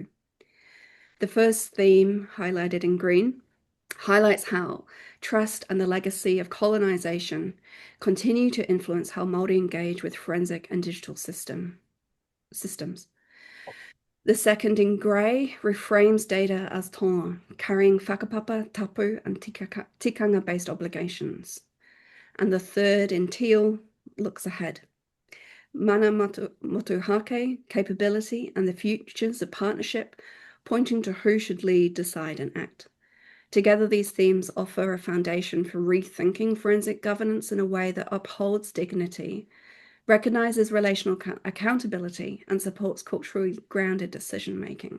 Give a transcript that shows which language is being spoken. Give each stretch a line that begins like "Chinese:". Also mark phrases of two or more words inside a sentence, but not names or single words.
English: The first theme, highlighted in green, highlights how trust and the legacy of colonization continue to influence how Māori engage with forensic and digital systems. The second in grey reframes data as tonga, carrying whakapapa, tapu, and tikanga-based obligations. And the third in teal looks ahead.
Māori: Mana motuhake,
English: capability, and the futures of partnership, pointing to who should lead, decide, and act. Together, these themes offer a foundation for rethinking forensic governance in a way that upholds dignity, recognizes relational accountability, and supports culturally grounded decision-making.